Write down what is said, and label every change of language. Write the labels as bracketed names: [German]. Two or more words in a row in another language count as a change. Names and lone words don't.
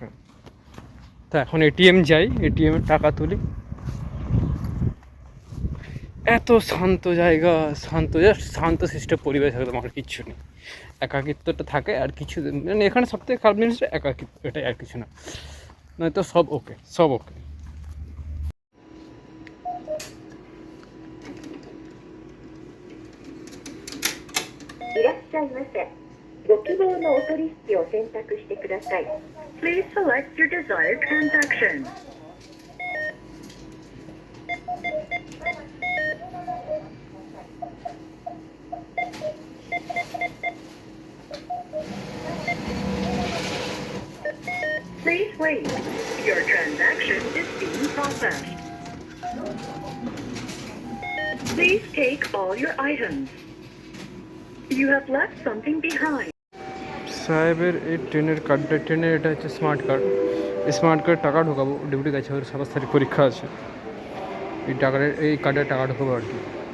[Bangla] তা এখন এটিএম যাই, এটিএমে টাকা তুলি। এত শান্ত জায়গা, শান্ত, জাস্ট শান্ত সিস্টেম পরিবেশ, একদম আর কিচ্ছু নেই। একাকিত্বটা থাকে আর কিছু, মানে এখানে সবথেকে খারাপ জিনিসটা একাকিত্ব, এটাই, আর কিছু না, নয়তো সব ওকে, সব ওকে। [Japanese] いらっしゃいませ。ご希望のお取引を選択してください。 [English] Please select your desired transaction. Please wait. Your transaction is being processed. Please take all your items. You have left something behind. [Bangla] সাহেবের এই ট্রেনের কার্ডটা, ট্রেনের এটা হচ্ছে স্মার্ট কার্ড। এই স্মার্ট কার্ড টাকা ঢোকাবো, ডিউটি কাছে ওর 27 তারিখ পরীক্ষা আছে, এই টাকার, এই কার্ডে টাকা ঢোকাবো আর কি।